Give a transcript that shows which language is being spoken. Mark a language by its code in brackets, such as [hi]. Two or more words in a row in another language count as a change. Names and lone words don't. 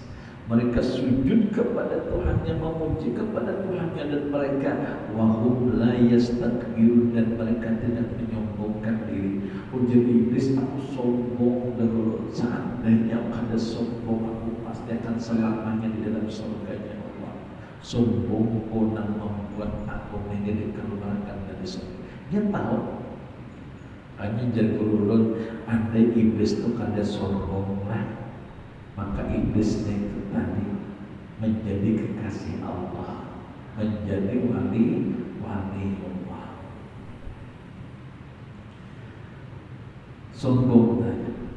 [id] Mereka sujud kepada Tuhannya, memuji kepada Tuhannya, dan mereka [ar] وهم لا يستكبرون, [id] dan mereka tidak menyombongkan diri. Ujar iblis, aku sombong dahulu. Seandainya kada sombong, aku pasti akan selamanya di dalam surganya Allah. Sombong yang membuat aku menjadi dikeluarkan dari surga. Dia tahu. Hanya jadi ulun, andai iblis itu kada sombong lah, maka iblisnya itu tadi menjadi kekasih Allah, menjadi wali Allah. Sombong tadi.